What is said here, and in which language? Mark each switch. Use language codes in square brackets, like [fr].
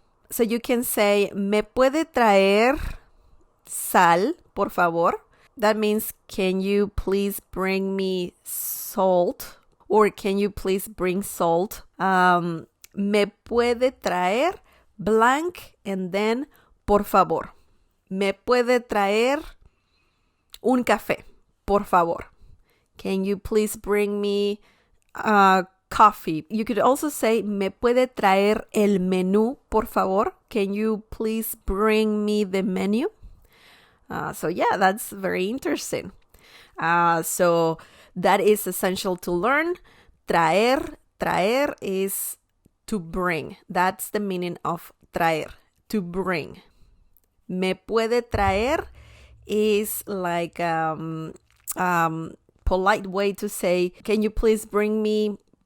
[en] So you can say, [es] ¿me puede traer sal, por favor? [en] That means, can you please bring me salt? Or can you please bring salt? [es] ¿Me puede traer [en] blank and then [es] por favor? ¿Me puede traer un café? Por favor. [en] Can you please bring me coffee? You could also say, [es] ¿me puede traer el menú, por favor? [en] Can you please bring me the menu? So yeah, that's very interesting. So that is essential to learn. Traer is to bring. That's the meaning of traer, to bring. [es] Me puede traer [en] is like polite way to say, can you please bring me?